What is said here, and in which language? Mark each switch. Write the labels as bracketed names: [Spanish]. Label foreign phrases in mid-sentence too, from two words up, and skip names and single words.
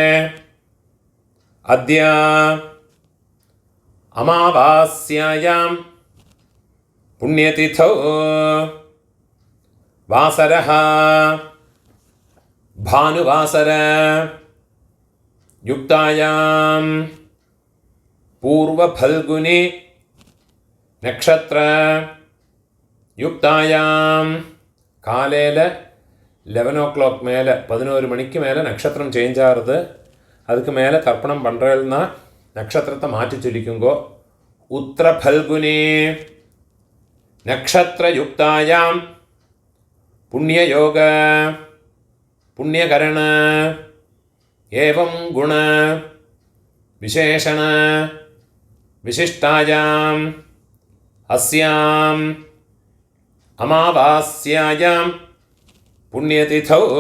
[Sanskrit] अद्य अमावास्यायां पुण्यतिथौ वासरः भानुवासर युक्तायां पूर्वफल्गुनी नक्षत्र युक्तायां [Tamil] காலையில் 11 o'clock மேலே 11 மணிக்கு மேலே நட்சத்திரம் சேஞ்ச் ஆகிறது. அதுக்கு மேலே தர்ப்பணம் பண்ணுறதுனா நட்சத்திரத்தை மாற்றி சொல்லிக்குங்கோ. [Sanskrit] उत्तर फल्गुनी नक्षत्र युक्तायाम् पुण्ययोग पुण्यकरण एवं गुण विशेषण विशिष्टायाम् अस्याम् अमावास्यायाम् पुण्यतिथौ.